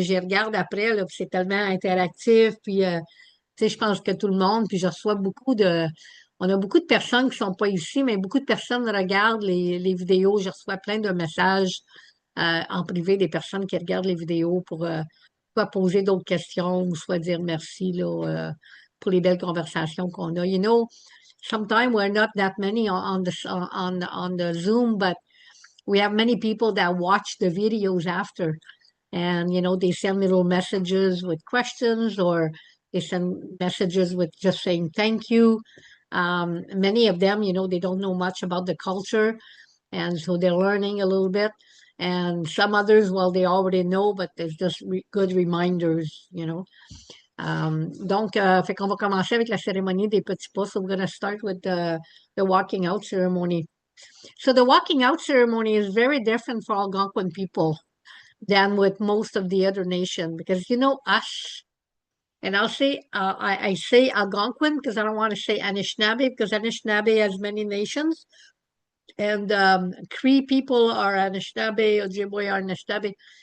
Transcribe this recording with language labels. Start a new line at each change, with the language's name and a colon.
French: J'y regarde après, là, puis c'est tellement interactif. Puis tu sais, je pense que tout le monde, puis je reçois on a beaucoup de personnes qui sont pas ici, mais beaucoup de personnes regardent les vidéos. Je reçois plein de messages en privé des personnes qui regardent les vidéos pour soit poser d'autres questions ou soit dire merci là, pour les belles conversations qu'on a.
English: Sometimes we're not that many on the Zoom, but we have many people that watch the videos after. And, they send little messages with questions or they send messages with just saying thank you. Many of them, they don't know much about the culture. And so they're learning a little bit. And some others, well, they already know, but there's just good reminders, you know.
French: Donc, fait qu'on va commencer avec la cérémonie des petits pas.
English: So we're going to start with the walking out ceremony. So the walking out ceremony is very different for Algonquin people than with most of the other nation because you know us, and I'll say I say Algonquin because I don't want to say Anishinaabe because Anishinaabe has many nations, and Cree people are Anishinaabe, Ojibwe are Anishinaabe.